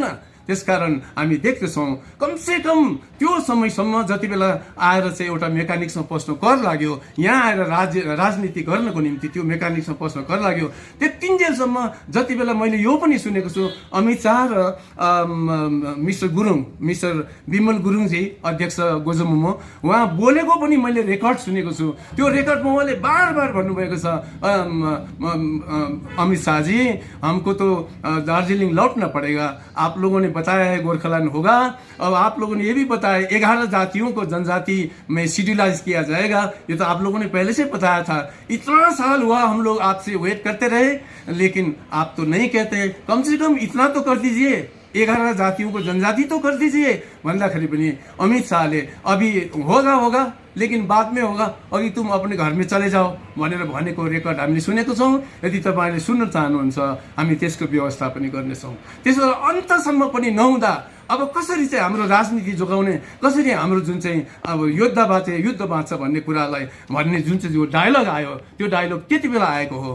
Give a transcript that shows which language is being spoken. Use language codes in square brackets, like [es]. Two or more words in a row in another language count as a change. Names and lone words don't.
[ne] त्यसकारण हामी देख्दछौँ कमसेकम त्यो समयसम्म जति बेला आएर चाहिँ एउटा मेकानिक्समा पस्नु कर लाग्यो, यहाँ आएर राजनीति गर्नको निम्ति त्यो मेकानिक्समा पस्नु कर लाग्यो, त्यतिन्जेलसम्म जति बेला मैले यो पनि सुनेको छु अमित शाह र मिस्टर विमल गुरुङजी अध्यक्ष गोजमुमो, उहाँ बोलेको पनि मैले रेकर्ड सुनेको छु। त्यो रेकर्डमा उहाँले बार बार भन्नुभएको छ [hi] अमित शाह जी हमको तो दार्जिलिङ लौटना पड़ेगा, आप लोगों ने बताया है गोरखालैंड होगा, अब आप लोगों ने ये भी बताया 11 जातियों को जनजाति में शेड्यूलाइज किया जाएगा, ये तो आप लोगों ने पहले से बताया था। इतना साल हुआ हम लोग आपसे वेट करते रहे, लेकिन आप तो नहीं कहते। कम से कम इतना तो कर दीजिए। 11 जातियों को जनजाति तो कर दीजिए [ne] भन्दाखेरि पनि अमित शाहले [hi] अभी होगा लेकिन बाद में होगा, अघि तुम अपने घर में चले जाओ [ne] भनेर भनेको रेकर्ड हामीले सुनेको छौँ। यदि तपाईँले सुन्न चाहनुहुन्छ हामी त्यसको व्यवस्था पनि गर्नेछौँ। त्यसो भएर अन्तसम्म पनि नहुँदा अब कसरी चाहिँ हाम्रो राजनीति जोगाउने, कसरी हाम्रो जुन चाहिँ अब युद्ध बाँच्छ भन्ने कुरालाई भन्ने जुन चाहिँ जो डायलग आयो त्यो डायलग त्यति बेला आएको हो।